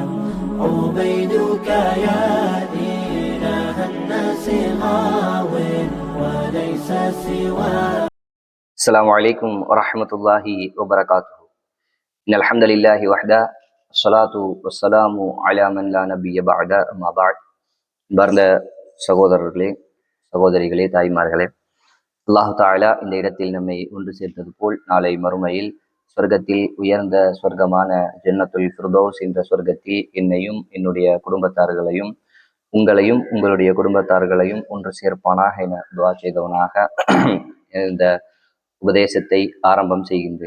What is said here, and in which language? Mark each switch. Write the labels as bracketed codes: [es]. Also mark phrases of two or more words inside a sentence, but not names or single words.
[ar] عبيدك يا إله الناس غاو وليس سواك. السلام عليكم ورحمة الله وبركاته. إن الحمد لله وحده الصلاة والسلام على من لا نبي بعد أما بعد. [ta] பார்ந்த சகோதரர்களே, சகோதரிகளே, தாய்மார்களே, [ar] الله تعالى [ta] இந்த இடத்தில் நம்மை ஒன்று சேர்த்தது போல் நாளை மறுமையில் சொர்க்கத்தில் உயர்ந்த சொர்க்கமான [ar] جنة الفردوس [ta] என்ற சொர்க்கத்தில் என்னையும் என்னுடைய குடும்பத்தார்களையும் உங்களையும் உங்களுடைய குடும்பத்தார்களையும் ஒன்று சேர்ப்பானாக என துவா செய்தவனாக இந்த உபதேசத்தை ஆரம்பம் செய்கின்றேன்.